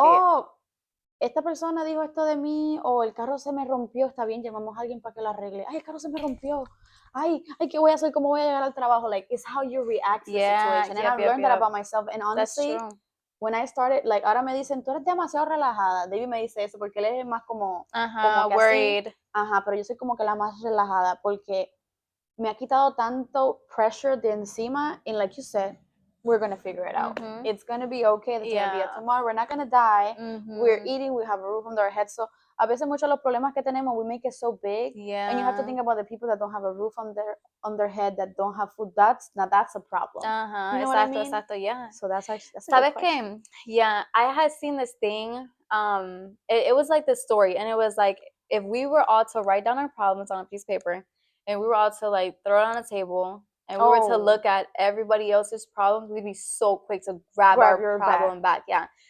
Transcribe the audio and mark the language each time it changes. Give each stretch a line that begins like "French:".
Spanish: oh, esta persona dijo esto de mí, o el carro se me rompió, está bien, llamamos a alguien para que lo arregle. Ay, el carro se me rompió. Ay, ¿qué voy a hacer? ¿Cómo voy a llegar al trabajo?
English: Like, it's how you react to the situation. And I've learned that about myself. And honestly, when I started, like,
Spanish: ahora me dicen, tú eres demasiado relajada. David me dice eso porque él es más como que
English: worried.
Spanish: Así. Pero yo soy como que la más relajada porque me ha quitado tanto pressure de encima.
English: And like you said, we're going to figure it out. It's going to be okay. There's going to be a tomorrow. We're not going to die. We're eating. We have a roof under our head.
Spanish: So, a veces muchos los problemas que tenemos,
English: we make it so big. Yeah. And you have to think about the people that don't have a roof on their head, that don't have food. That's a problem. You know what I mean?
Spanish: Exacto, yeah.
English: So that's actually, that's a
Spanish: ¿Sabes
English: good question. Yeah, I had seen this thing. It was like this story, and it was like, if we were all to write down our problems on a piece of paper, and we were all to like throw it on a table, and we were to look at everybody else's problems, we'd be so quick to grab our problem back. Yeah.